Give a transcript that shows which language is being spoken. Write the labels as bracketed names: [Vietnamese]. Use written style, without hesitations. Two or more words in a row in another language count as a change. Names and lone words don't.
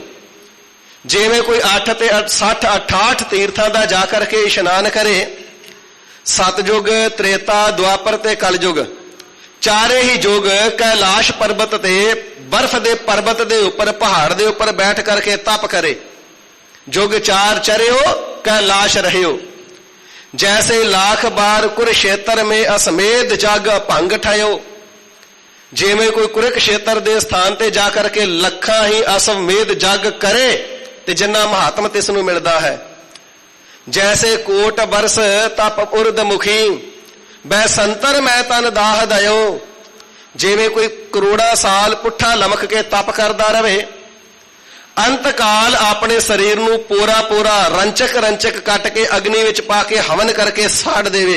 [Punjabi] ਜਿਵੇਂ ਕੋਈ 8 ਤੇ 60 68 ਤੀਰਥਾਂ ਦਾ ਜਾ ਕਰਕੇ ਇਸ਼ਨਾਨ ਕਰੇ, ਸਤਜੁਗ, ਤ੍ਰੇਤਾ, ਦੁਆਪਰ ਤੇ ਕਲਯੁਗ, ਚਾਰੇ ਹੀ ਯੁਗ ਕੈਲਾਸ਼ ਪਰਬਤ ਤੇ, ਬਰਫ਼ ਦੇ ਪਰਬਤ ਦੇ ਉੱਪਰ, ਪਹਾੜ ਦੇ ਉੱਪਰ ਬੈਠ ਕਰਕੇ ਤਪ ਕਰੇ। [Braj] ਜੁਗ 4 ਚਰਿਓ ਕੈਲਾਸ਼ ਰਹਿਓ। ਜੈਸੇ लाख बार कुरुक्षेत्र में असमेध जग भंग ठयो। [Punjabi] ਜਿਵੇਂ ਕੋਈ ਕੁਰੂਕਸ਼ੇਤਰ ਦੇ ਸਥਾਨ ਤੇ ਜਾ ਕਰਕੇ ਲੱਖਾਂ ਹੀ ਅਸਮੇਧ ਜਗ ਕਰੇ ਤੇ ਜਿੰਨਾ ਮਹਾਤਮ ਤਿਸ ਨੂੰ ਮਿਲਦਾ ਹੈ। [Braj] ਜੈਸੇ ਕੋਟ ਬਰਸ ਤਪ ਉਰਦ ਮੁਖੀ, ਬੈ ਸੰਤਰ ਮੈਂ ਤਨ ਦਾਹ ਦਇਓ। [Punjabi] ਜਿਵੇਂ ਕੋਈ ਕਰੋੜਾਂ ਸਾਲ ਪੁੱਠਾ ਲਮਕ ਕੇ ਤਪ ਕਰਦਾ ਰਵੇ, ਅੰਤ ਕਾਲ ਆਪਣੇ ਸਰੀਰ ਨੂੰ ਪੂਰਾ ਪੂਰਾ ਰੰਚਕ ਕੱਟ ਕੇ ਅਗਨੀ ਵਿੱਚ ਪਾ ਕੇ ਹਵਨ ਕਰਕੇ ਸਾੜ ਦੇਵੇ।